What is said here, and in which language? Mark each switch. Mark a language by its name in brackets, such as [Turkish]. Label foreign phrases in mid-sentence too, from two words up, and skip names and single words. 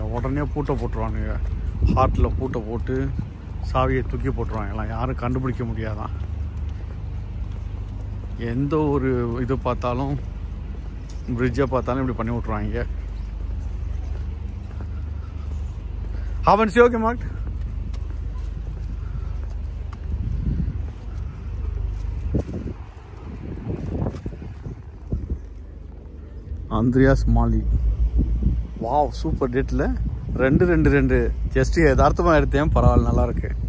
[Tamil] உடனே பூட்டை போட்டுருவானுங்க. ஹார்ட்டில் பூட்டை போட்டு சாவியை தூக்கி போட்டுருவாங்கலாம். யாரும் கண்டுபிடிக்க முடியாதான். எந்த ஒரு இது பார்த்தாலும் பிரிட்ஜை பார்த்தாலும் இப்படி பண்ணி விட்ருவாங்க. [German] Haben Sie auch gemacht? Andreas Mali. [English] wow super [Tamil] டேட்டில் 2 ஜஸ்ட்டு யதார்த்தமாக எடுத்தேன். பரவாயில்ல, நல்லாயிருக்கு.